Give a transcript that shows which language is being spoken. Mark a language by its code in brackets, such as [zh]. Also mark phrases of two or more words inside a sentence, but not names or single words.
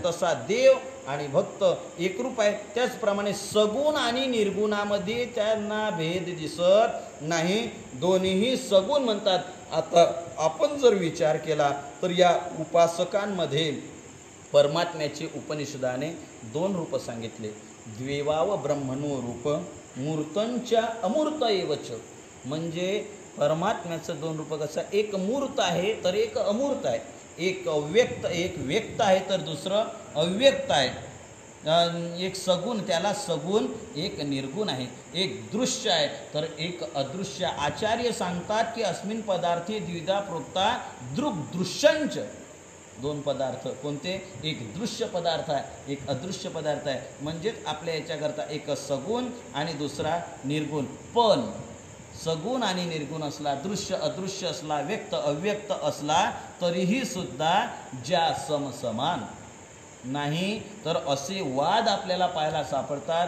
[mr] तसा देव आणि भक्त एकरूप आहे. त्याचप्रमाणे सगुण आणि निर्गुणामध्ये त्यांना भेद दिसत नाही, दोन्हीही सगुण म्हणतात. आता आपण जर विचार केला तर या उपासकांमध्ये परमात्म्याचे उपनिषदाने दोन रूप सांगितले. [sa] द्वेवाव ब्रह्मणो रूप मूर्तंच्या अमूर्त एवच. [mr] म्हणजे परमात्म्याचं दोन रूप कसं? एक मूर्त आहे तर एक अमूर्त आहे. एक व्यक्त आहे तर दुसरं अव्यक्त आहे. एक सगुण, त्याला सगुण, एक निर्गुण आहे. एक दृश्य आहे तर एक अदृश्य. आचार्य सांगतात की [sa] अस्मिन पदार्थे द्विधा प्रोक्ता दृग्दृश्यंच. [mr] दोन पदार्थ कोणते? एक दृश्य पदार्थ आहे, एक अदृश्य पदार्थ आहे. म्हणजेच आपल्या याच्याकरता एक सगुण आणि दुसरा निर्गुण. पण सगुण आणि निर्गुण असला, दृश्य अदृश्य असला, व्यक्त अव्यक्त असला, तरीही सुद्धा ज्या समसमान नाही, तर असे वाद आपल्याला पाहायला सापडतात.